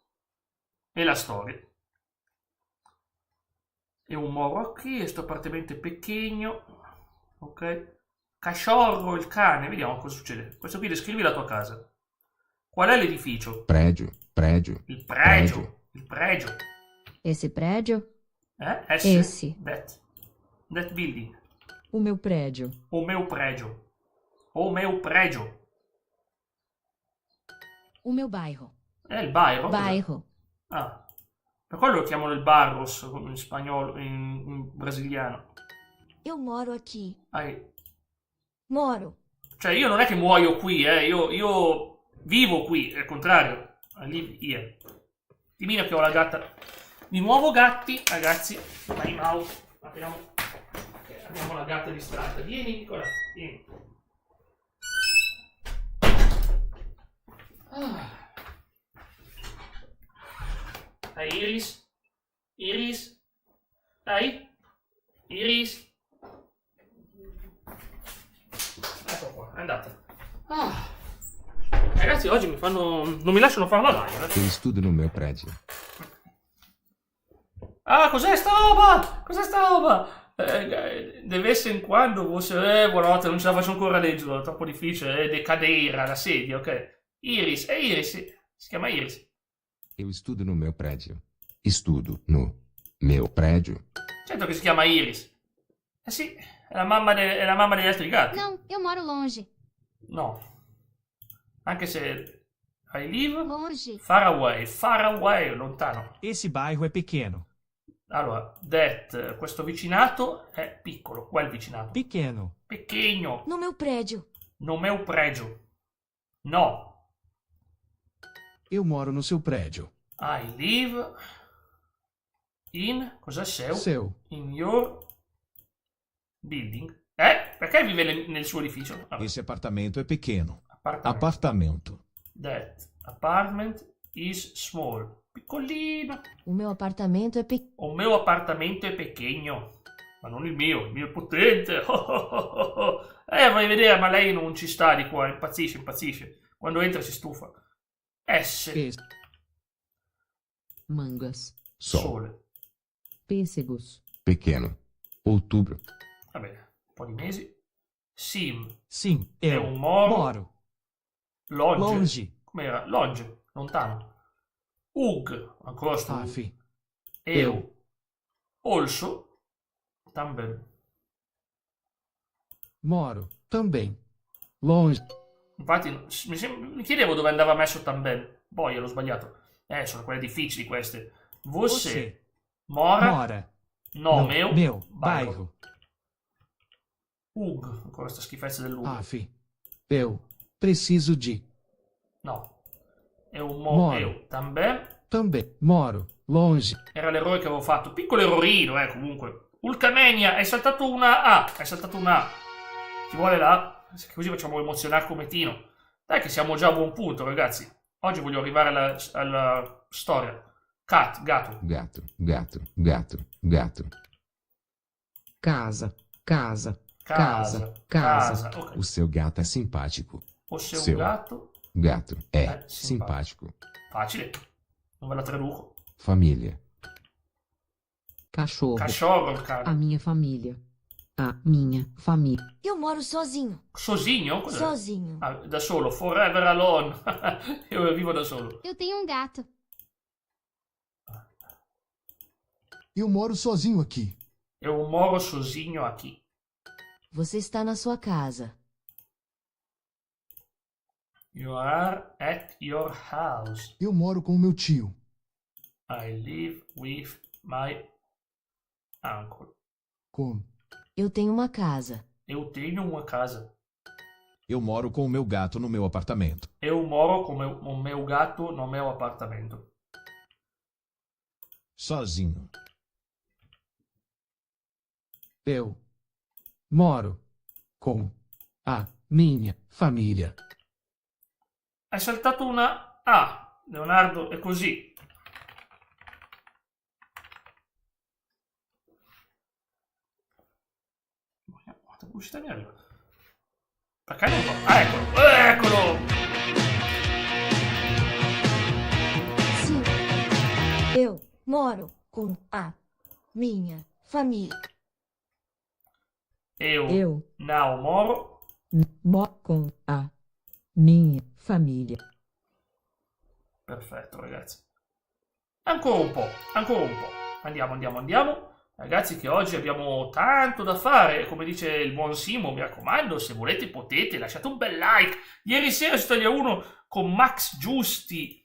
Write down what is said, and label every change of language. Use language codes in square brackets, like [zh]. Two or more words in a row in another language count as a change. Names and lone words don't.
[it] E la storia. E un moro qui, sto appartamento pequeño. Ok. Cachorro, il cane. Vediamo cosa succede. Questo qui descrivi la tua casa. Qual è l'edificio? [pt] Prédio. [it] Il pregio. [pt] Esse prédio? Esse. [en] That building. [pt] O meu prédio. O meu prédio. O meu bairro. [it] Il bairro? [pt] Bairro. Ah. [it] Per quello lo chiamano il barros in spagnolo, in brasiliano. [pt] Eu moro aqui. Moro. [it] Cioè io non è che muoio qui, io vivo qui, è il contrario. [en] I live here. [it] Dimmi che ho la gatta. Di nuovo gatti, ragazzi. [en] Time out. [it] Abbiamo la gatta distratta. Vieni, Nicola. Vieni. Dai, Iris. Dai. Iris. Ecco qua. è andata. Ragazzi, oggi non mi lasciano fare la live. [pt] Eu estudo no meu prédio. [it] Cos'è sta roba? Cos'è sta roba? [pt] De vez in quando você... [it] buonanotte, non ce la faccio ancora a leggerlo, è troppo difficile. Decadeira, la sedia, ok. Iris, è Iris, si chiama Iris. [pt] Eu estudo no meu prédio. Estudo no meu prédio. [it] Certo che si chiama Iris. Eh sì, è la mamma degli altri gatti. [pt] Não, eu moro longe. [it] No. Anche se [en] I live [pt] Longe. [en] far away, [it] lontano. [pt] Esse bairro é pequeno. [it] Allora, questo vicinato è piccolo. Qual vicinato? [pt] Pequeno. Pequeno. No meu prédio. No meu pregio. No. Eu moro no seu prédio. [en] I live in... [it] Cos'è [en] seu? [pt] Seu. [en] In your building. [it] Perché vive nel suo edificio? Vabbè. [pt] Esse apartamento é pequeno. Apartamento. Apartamento. [en] That apartment is small. [it] Piccolino. [pt] O meu apartamento é pequeno. O meu appartamento è pequeno. [it] Ma non il mio è potente. Vai a vedere, ma lei non ci sta di qua, impazzisce. Quando entra si stufa. S. [pt] Mangas. Sol. [it] Sole. [pt] Pêssegos. Pequeno. Outubro. [it] Va bene, un po' di mesi. [pt] Sim. Sim, [it] È [pt] eu [it] un moro. [pt] moro Longe. longe. [it] Com'era? Longe, lontano. Ug, ancora sto. Aff. [pt] Eu. Olso. Também. Moro. Também. Longe. [it] Infatti mi chiedevo dove andava messo também. Poi l'ho sbagliato. Sono quelle difficili queste. [pt] Você mora Mora no no meu bairro. [it] Ug, ancora questa schifezza dell'Ug. Aff. [pt] Eu preciso de. No. Moro. Eu também. Também. Moro. Longe. [it] Era l'errore che avevo fatto. Piccolo errorino, comunque. Ulcamenia, hai saltato una A. Ci vuole la A. Così facciamo emozionare come Tino. Dai che siamo già a buon punto, ragazzi. Oggi voglio arrivare alla storia. Cat, gatto. [pt] Gato, gato, gato, gato. Casa. Casa. Ok. O seu gato é simpático. O seu Seu. [it] gatto [pt] Gato é É simpático. [it] facile. Non ve la traduco. [pt] Família. Cachorro. Cachorro, A cara. minha família. A minha família. Eu moro sozinho. [it] Sozinho? Cos'è? [pt] Sozinho. [it] Da solo, [en] forever alone. [it] Io vivo da solo. [pt] Eu tenho gato. Eu moro sozinho aqui. Eu moro sozinho aqui. Você está na sua casa. [en] You are at your house. [pt] Eu moro com o meu tio. [en] I live with my uncle. [pt] Com. Eu tenho uma casa. Eu tenho uma casa. Eu moro com o meu gato no meu apartamento. Eu moro com o meu gato no meu apartamento. Sozinho. Eu moro com a minha família. [it] Hai saltato una A. Leonardo, è così. Quanta pubblicità mi arriva? Perché non fa? Ah, eccolo! Eccolo! [pt] Sim. Eu moro com a minha família. Eu não moro. Moro com a minha família. [it] Perfetto, ragazzi. Ancora un po'. Andiamo. Ragazzi, che oggi abbiamo tanto da fare. Come dice il buon Simo, mi raccomando, se volete potete, lasciate un bel like. Ieri sera su Italia 1 con Max Giusti.